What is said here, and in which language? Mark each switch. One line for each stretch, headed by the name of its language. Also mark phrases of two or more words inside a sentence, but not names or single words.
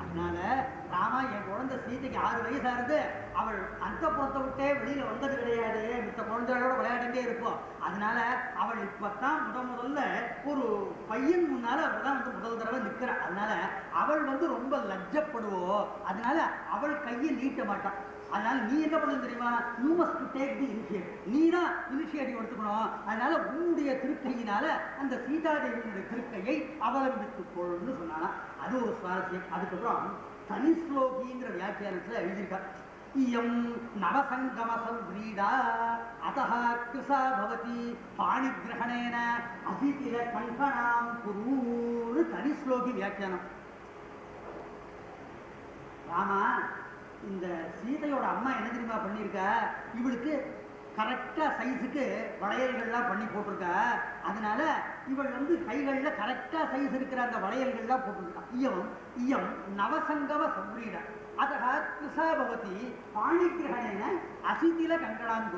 Tamil: அதனால ராமா என் குழந்தை சீதைக்கு 6 வயசானது, அவள் அந்த புறத்தை விட்டே வெளியில வந்தது கிடையாது, மித்த குழந்தைகளோட விளையாடிட்டே இருப்போம். அதனால அவள் இப்பத்தான் முதல்ல ஒரு பையன் முன்னால அவள் தான் வந்து முதல் தடவை நிற்கிறாள். அதனால அவள் வந்து ரொம்ப லஜ்ஜப்படுவோம், அதனால அவள் கையை நீட்ட மாட்டான். அதனால நீ என்ன பண்ணணும் தெரியுமா,
English: you must take the initiative,
Tamil: நீ தான் இனிஷியேட்டிவ் எடுத்துக்கணும். அதனால உன்னுடைய திருக்கையினால அந்த சீதாதேவியினுடைய திருக்கையை அவலம்பித்துக் கொள்ளுன்னு சொன்னானா. அது ஒரு சுவாரஸ்யம். அதுக்கப்புறம் தனி ஸ்லோகிங்கிற வியாக்கியானத்தில் எழுதியிருக்கா.
Sanskrit: इयं नवसङ्गमसंव्रीडा अतः कृसा भवति पाणिग्रहणेन असितिलकङ्कणां कुरु तनिश्लोकि व्याख्याனம்.
Tamil: ராமா, இந்த சீதையோட அம்மா என்ன தெரியுமா பண்ணியிருக்கா, இவளுக்கு கரெக்டாக சைஸுக்கு வளையல்கள்லாம் பண்ணி போட்டிருக்கா. அதனால இவள் வந்து கைகளில் கரெக்டாக சைஸ் இருக்கிற அந்த வளையல்கள்லாம் போட்டிருக்கா.
Sanskrit: इयं नवसङ्गम संव्रीडा अतः कृशा भवति पाणिग्रहणेन अशिथिल कङ्कटाम्बु.